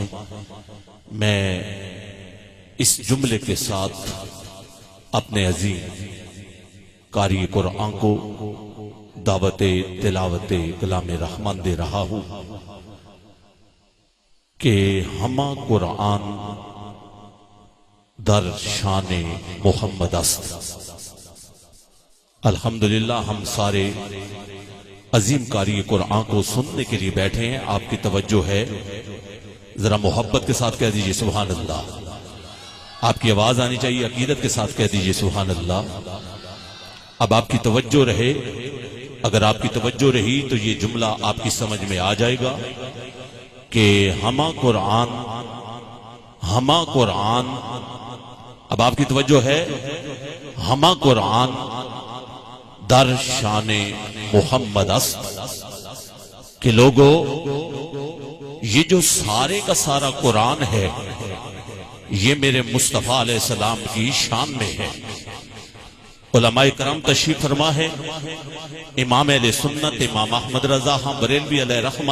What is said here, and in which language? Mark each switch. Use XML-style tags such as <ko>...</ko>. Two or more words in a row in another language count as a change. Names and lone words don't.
<ur>میں اس جملے کے ساتھ اپنے عظیم قاری قرآن کو دعوت تلاوت کلام رحمان دے رہا ہوں کہ</ur> <fa>ہما قرآن در شان محمد است۔</fa> <ur>الحمدللہ ہم سارے عظیم قاری قرآن کو سننے کے لیے بیٹھے ہیں۔ آپ کی توجہ ہے، ذرا محبت کے ساتھ کہہ دیجئے</ur> <ar>سبحان اللہ۔</ar> <ur>آپ کی آواز آنی چاہیے، عقیدت کے ساتھ کہہ دیجئے</ur> <ar>سبحان اللہ۔</ar> <ur>اب آپ کی توجہ رہے، اگر آپ کی توجہ رہی تو یہ جملہ آپ کی سمجھ میں آ جائے گا کہ</ur> <fa>ہما قرآن،</fa> <ur>اب آپ کی توجہ ہے،</ur> <fa>ہما قرآن در شان محمد است</fa> <ur>کہ لوگو یہ جو سارے کا سارا قرآن ہے یہ میرے مصطفیٰ</ur> <ar>علیہ السلام</ar> <ur>کی شان میں ہے۔ علماء کرام تشریف فرما ہے، امام اہل سنت امام احمد رضا خان بریلوی</ur> <ar>علیہ رحمہ</ar>